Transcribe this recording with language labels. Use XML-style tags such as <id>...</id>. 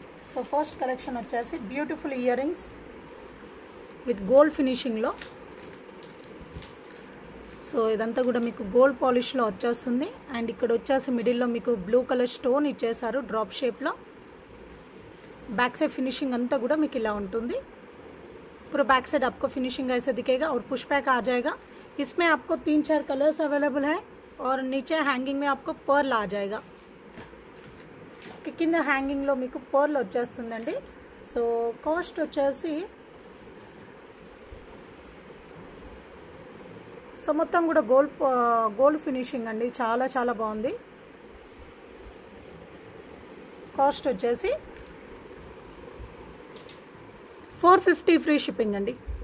<te>So first collection వచ్చేసి beautiful ear rings with gold ఫినిషింగ్లో. So ఇదంతా కూడా మీకు గోల్డ్ పాలిష్లో వచ్చేస్తుంది. అండ్ ఇక్కడ వచ్చేసి మిడిల్లో మీకు బ్లూ కలర్ స్టోన్ ఇచ్చేసారు డ్రాప్ షేప్లో. बैक साइड फिनिशिंग अंता కూడా మీకు ఇలా ఉంటుంది.</te> <hi>पूरा बैक साइड आपको फिनिशिंग ऐसे दिखेगा और पुश बैक आ जाएगा. इसमें आपको 3-4 कलर्स अवेलेबल है और नीचे हैंगिंग में आपको पर्ल आ जाएगा.</hi> <te>కింద హ్యాంగింగ్లో మీకు పర్ల్ వచ్చేస్తుందండి. సో కాస్ట్ వచ్చేసి సో మొత్తం కూడా గోల్డ్ ఫినిషింగ్ అండి, చాలా చాలా బాగుంది. కాస్ట్ వచ్చేసి 450 ఫ్రీ షిప్పింగ్ అండి.</te>